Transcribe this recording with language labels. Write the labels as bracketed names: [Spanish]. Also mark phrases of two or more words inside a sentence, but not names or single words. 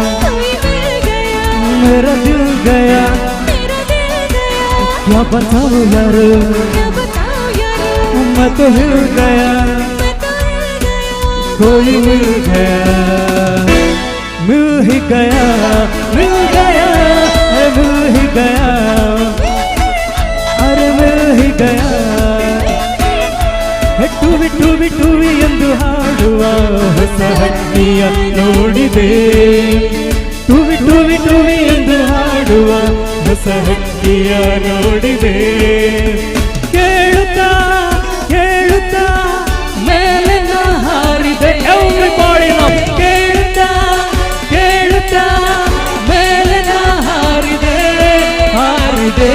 [Hindi] मेरा दिल गया क्या बताऊं यार मैं तो हिल गया कोई मिल गया, मिल ही गया, मिल गया, मिल ही गया, अरे मिल ही गया. [Kannada] ಟುವಿ ಟುವಿ ಟುವಿ ಎಂದು ಹಾಡುವ ಹೊಸ ಹಕ್ಕಿಯ ನೋಡಿದೆ, ಟುವಿ ಟುವಿ ಟುವಿ ಎಂದು ಹಾಡುವ ಹೊಸ ಹಕ್ಕಿಯ ನೋಡಿದೆ. ಕೇಳುತ್ತಾ ಕೇಳುತ್ತಾ ಮೇಲೆ ಹಾರಿದೆ, ಕೇಳುತ್ತಾ ಕೇಳುತ್ತಾ ಮೇಲೆ ಹಾರಿದೆ, ಹಾರಿದೆ.